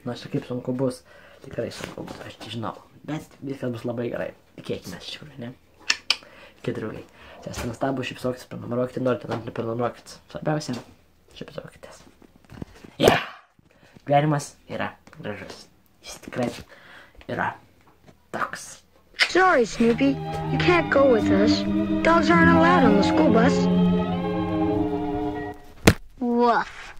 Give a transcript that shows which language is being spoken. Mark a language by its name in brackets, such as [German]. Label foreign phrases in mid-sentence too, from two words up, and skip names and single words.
[Lithuanian] Nors ir kaip sunku bus, tikrai sunku bus, aš tai žinau. Bet viskas bus labai gerai. Tikėkime iš tikrųjų, ne? Iki draugai. Esate nuostabus, šypsokitės, prenumeruokite, norite, neprenumeruokite. Svarbiausia, šypsokitės. Gyvenimas yra gražus. Jis tikrai yra toks. [English] Sorry, Snoopy. You can't go with us. Dogs aren't allowed on the school bus. Woof.